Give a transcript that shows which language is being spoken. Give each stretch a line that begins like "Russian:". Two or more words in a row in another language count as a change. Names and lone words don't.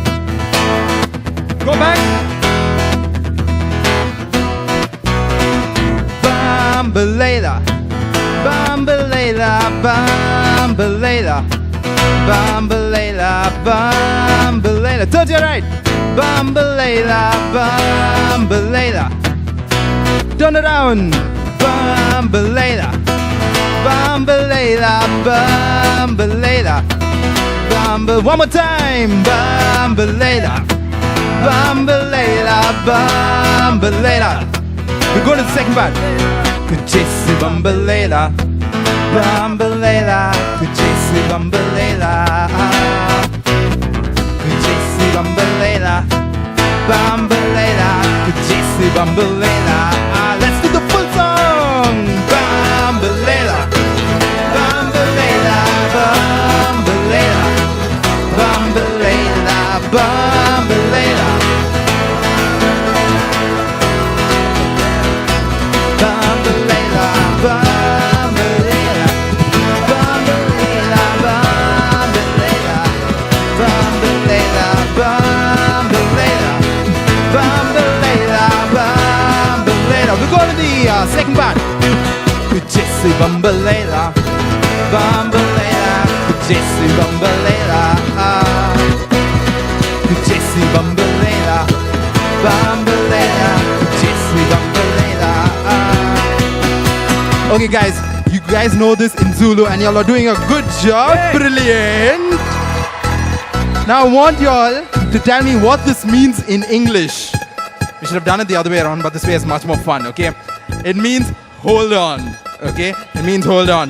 English: Go back.
Zulu: Bambalela, Bambalela, Bambalela, Bambalela, Bambalela.
English: Turn to your right.
Zulu: Bambalela, Bambalela.
English: Turn around.
Zulu: Bambalela, Bambalela, Bambalela.
English: One more time.
Zulu: Bambalela, Bambalela, Bambalela.
English: We're going to the second part.
Zulu: Kujesu Bambalela, Bambalela, Kujesu Bambalela, Kujesu Bambalela, Bambalela, Kujesu Bambalela.
English: Let's do the full song.
Zulu: Bambalela, Bambalela, Bambalela, Bambalela, Bambalela. Bambalela, Bambalela, Bambalela, Bambalela, Bambalela, Bambalela, Bambalela, Bambalela.
English: We're going to the second part.
Zulu: Jesse Bambalela, Bambalela, Jesse Bambalela, Jesse Bambalela, Bambalela, Jesse Bambalela.
English: Okay, guys, you guys know this in Zulu, and y'all are doing a good job. Hey. Brilliant. Now I want y'all to tell me what this means in English. We should have done it the other way around, but this way is much more fun, okay? It means hold on, okay? It means hold on.